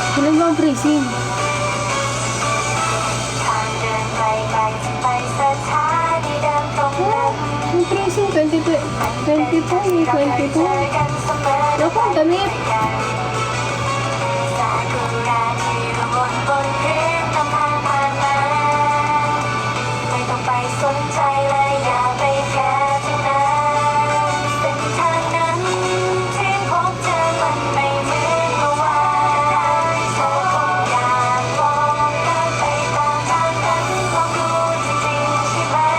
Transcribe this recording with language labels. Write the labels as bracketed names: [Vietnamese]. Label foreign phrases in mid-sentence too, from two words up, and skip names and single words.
[Filipino] Ano ba ang praising? [Thai] ทางเดินไปไกลจะไปสถานีเดิมตรงนั้น [Filipino] Ang praising, 22, 22, may 22. Naku, ang damit. [Thai] ซากุระที่ระบนบนพื้นนำทางผ่านมาไม่ต้องไปสนใจเลยอย่าไปแคร์ทั้งนั้นเส้นทางนั้นที่พบเจอมันไม่เหมือนเมื่อวานเธอคงอยากลองเดินไปตามทางนั้นลองดูจริงๆใช่ไหม